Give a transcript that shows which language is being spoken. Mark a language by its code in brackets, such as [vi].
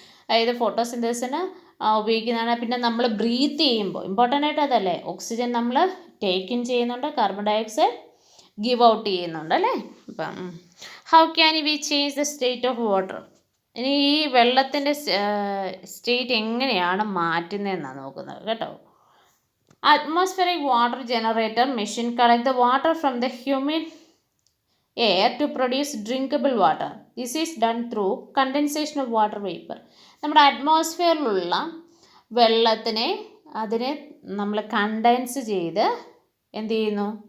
[ml] അതായത് ഫോട്ടോസിന്തസിന് ഉപയോഗിക്കുന്നതാണ്. പിന്നെ നമ്മൾ ബ്രീത്ത് ചെയ്യുമ്പോൾ ഇമ്പോർട്ടൻ്റ് ആയിട്ട് അതല്ലേ, ഓക്സിജൻ നമ്മൾ ടേക്ക് ഇൻ ചെയ്യുന്നുണ്ട്, carbon dye oxide give out ചെയ്യുന്നുണ്ട് അല്ലേ. [en] അപ്പം how can we change the state of water? [ml] ഇനി ഈ വെള്ളത്തിൻ്റെ സ്റ്റേറ്റ് എങ്ങനെയാണ് മാറ്റുന്നതെന്നാണ് നോക്കുന്നത് കേട്ടോ. [en] Atmospheric water generator machine collect the water from the humid air to produce drinkable water. This is done through condensation of water vapor. [ml] നമ്മുടെ അറ്റ്മോസ്ഫിയറിലുള്ള വെള്ളത്തിനെ നമ്മൾ contents ചെയ്ത് എന്ത് ചെയ്യുന്നു?